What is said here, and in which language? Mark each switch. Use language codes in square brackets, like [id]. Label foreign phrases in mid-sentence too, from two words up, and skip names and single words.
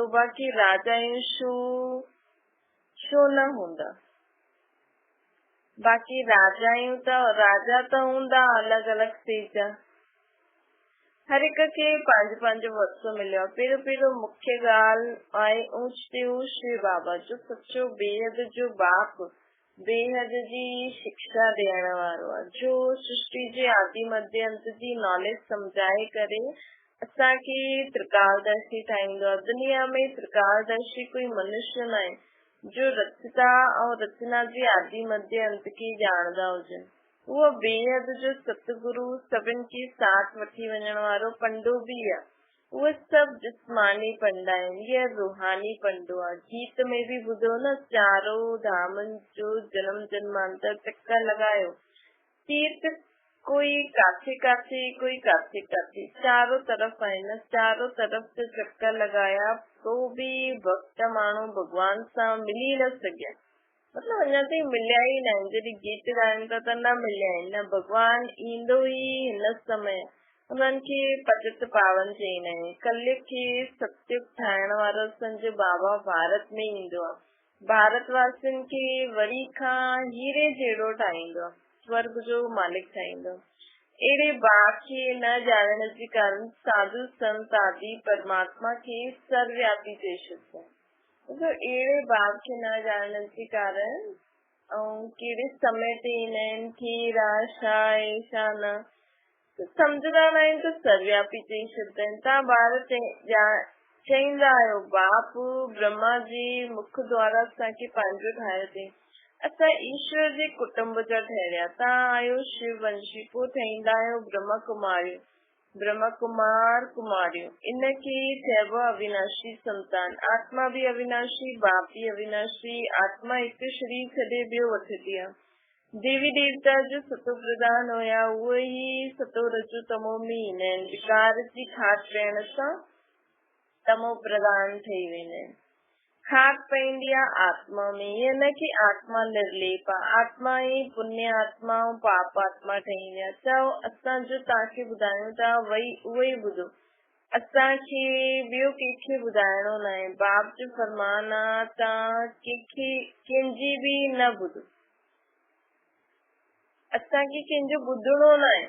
[sd] बाक़ी राजायूं छो न हूंदा। बाक़ी राजायूं त राजा त हूंदा अलॻि अलॻि स्टेज जा। हर एक खे पंज पंज वरसो मिलियो आहे। पहिरियों मुख्य ॻाल्हि आहे ऊंच ते ऊंच शिव बाबा जो सच्चो बेहद जो बाप, बेहद जी शिक्षा ॾियण वारो आहे, जो सृष्टि जे आदि मध्य अंत जी नॉलेज सम्झाए करे असांखे त्रिकालदर्शी ठाहींदो आहे। दुनिया में त्रिकालदर्शी कोई मनुष्य न आहे जो रचता ऐं रचना जे आदि मध्य अंत खे ॼाणंदा हुजनि। उहो बेहद जो सतगुरु, सभिनि खे साथ वठी वञण वारो पंडो भी आहे। उहे सभु जिस्मानी पंडा आहिनि, इहा रूहानी पंडो आहे। गीत में भी ॿुधो न, चारो धामनि जो जन्म जन्मांतर चक्कर लॻायो। तीर्थ कोई काथे काथे, कोई काथे काथे, चारों तरफ़ आहिनि। [hi] चारों तरफ़ से चक्कर लगाया तो भी [sd] भक्त माण्हू भगवान सां मिली न सघिया। मतलब अञा ताईं मिलिया ई न आहिनि। जॾहिं गीत ॻाइनि था त न मिलिया आहिनि न। भगवान ईंदो ई हिन समय। उन्हनि खे पतित पावन चईंदा आहिनि। कलयुग खे सतयुग ठाहिण वारो असांजो बाबा भारत में ईंदो आहे। भारतवासियुनि खे वरी खां हीरे जहिड़ो ठाहींदो आहे, स्वर्ग जो मालिक ठाहींदो। अहिड़े बाप खे न ॼाणण जे कारण साधु संत आदि परमात्मा खे सर्वव्यापी चई छॾंदा आहिनि। अहिड़े बाप खे न ॼाणण जे कारण ऐं कहिड़े समय ते ईंदा आहिनि, केरु आहे, छा आहे, छा न सम्झंदा न आहिनि त सर्वव्यापी चई छॾंदा आहिनि। तव्हां ॿार चईंदा आहियो बाप ब्रह्मा जी मुख द्वारा असांखे पंहिंजो ठाहियो अथई। असां ईश्वर जे कुटुंब जा ठहिया। तव्हां आहियो शिव वंशी, पोइ ठहींदा आहियो ब्रह्म कुमारियूं, ब्रह्म कुमार कुमारियूं। इनखे चइबो अविनाशी संतान। आत्मा भी अविनाशी, बाप भी अविनाशी। आत्मा हिकु शरीर छॾे ॿियो वठंदी आहे। देवी देवता जो सतो प्रधान होया वही सतो रजो तमो मीन विकार जी खाट रहण सां तमो प्रधान थी वेंदा आहिनि। खाट पवंदी आहे आत्मा में, ईअं न की आत्मा निर्लेप आहे, आत्मा ई पुण्य आत्मा ऐं पाप आत्मा ठहींदी आहे। चओ असां जो तव्हांखे ॿुधायूं था वही उहो ई ॿुधो, असांखे ॿियो कंहिंखे ॿुधाइणो न आहे। बाप जो फरमान आहे तव्हां कंहिंजी बि न ॿुधो, असांखे कंहिंजो ॿुधणो न आहे।